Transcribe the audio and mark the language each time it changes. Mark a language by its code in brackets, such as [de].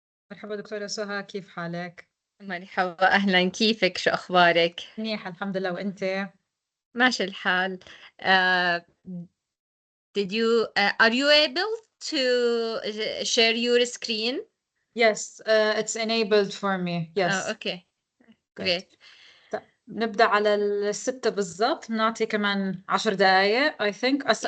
[ar] مرحبا دكتورة سهى، كيف حالك؟ مرحبا، أهلا، كيفك؟ شو أخبارك؟ منيح الحمد لله، وأنت؟ ماشي الحال. [en] uh, are you able to share your screen? Yes, it's enabled for me. Yes, Okay, good. great. [ar] طيب نبدأ على 6 بالضبط، نعطي كمان 10 دقايق [en] I think.